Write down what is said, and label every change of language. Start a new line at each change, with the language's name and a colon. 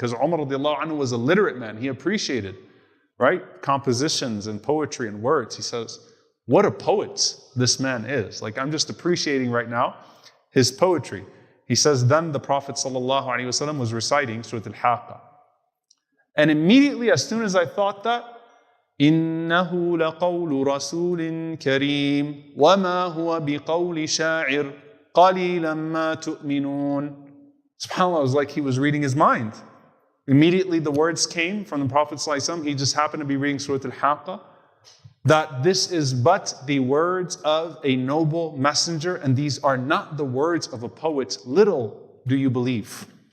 English: Because Umar radiallahu anhu was a literate man. He appreciated, right, compositions and poetry and words. He says, what a poet this man is. Like, I'm just appreciating right now his poetry. He says, then the Prophet ﷺ was reciting Surah Al-Haqqa. And immediately, as soon as I thought that,
Arabic: إِنَّهُ لَقَوْلُ رَسُولٍ كَرِيمٍ وَمَا هُوَ بِقَوْلِ شَاعِرٍ قَلِيلًا مَا تُؤْمِنُونَ.
English: SubhanAllah, it was like he was reading his mind. Immediately the words came from the Prophet ﷺ. He just happened to be reading Surah Al-Haqqa, that this is but the words of a noble messenger, and these are not the words of a poet. Little do you believe.